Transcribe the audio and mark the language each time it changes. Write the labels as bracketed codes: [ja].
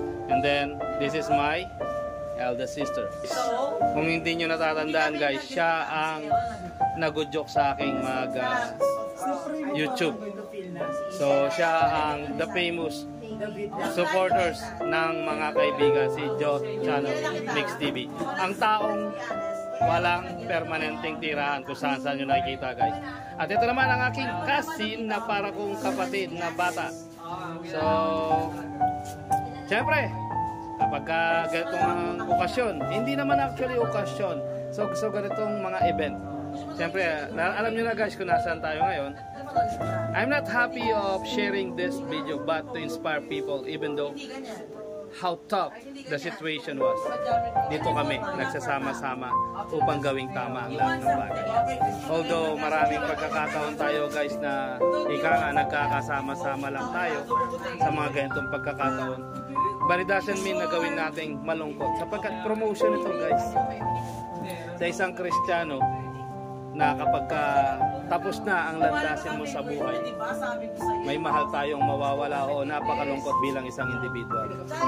[en] And then, this is my eldest sister. [tl] Kung hindi nyo natatandaan guys, siya ang nagudyok sa aking mag YouTube. So, siya ang [en] the famous supporters [tl] ng mga kaibigan, si Joe Channel Mix TV. Ang taong walang permanenteng tirahan kung saan nyo nakikita guys. At ito naman ang aking cousin na para kong kapatid na bata. So, syempre, kapag ganitong okasyon, hindi naman actually okasyon. So ganitong mga event. Syempre, alam nyo na guys kung nasaan tayo ngayon. [en] I'm not happy of sharing this video but to inspire people even though how tough the situation was. [tl] Dito kami nagsasama-sama upang gawing tama ang lahat ng bagay. Although maraming pagkakataon tayo guys na nagkakasama-sama lang tayo sa mga ganitong pagkakataon, [en] but it doesn't mean [tl] na gawin nating malungkot sapagkat promotion ito guys sa isang Kristiyano na kapag tapos na ang landasin mo sa buhay, may mahal tayong mawawala o napakalungkot bilang isang individual.